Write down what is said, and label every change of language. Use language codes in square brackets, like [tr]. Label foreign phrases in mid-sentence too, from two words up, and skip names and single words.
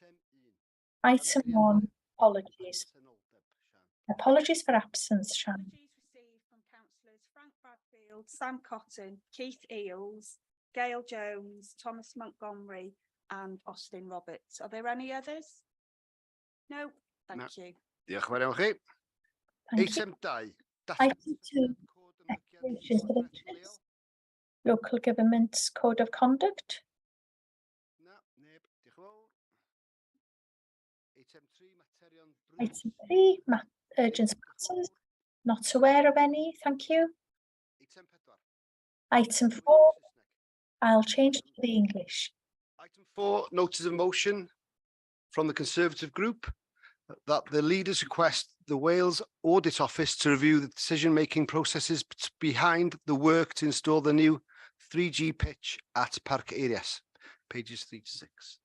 [en] Item 1, apologies. Apologies for absence, Shannon. Apologies received from councillors Frank Bradfield, Sam Cotton, Keith Eales, Gail Jones, Thomas Montgomery and Austin Roberts. Are there any others? No, thank you. [cy] Diolch yn fawr iawn chi. [en] Thank you. [cy] Eitem 2. [en] Item 2, declarations of interest. Local Government's Code of Conduct. [cy] Na, neb. Diolch yn fawr. Eitem 3, materion [en] Item 3, urgent matters. Not aware of any, thank you. Eitem 4. Item 4, I'll change to the English. Item 4, notice of motion from the Conservative Group that the leaders request the Wales Audit Office to review the decision-making processes behind the work to install the new 3G pitch at Parc Eirias, pages 3 to 6.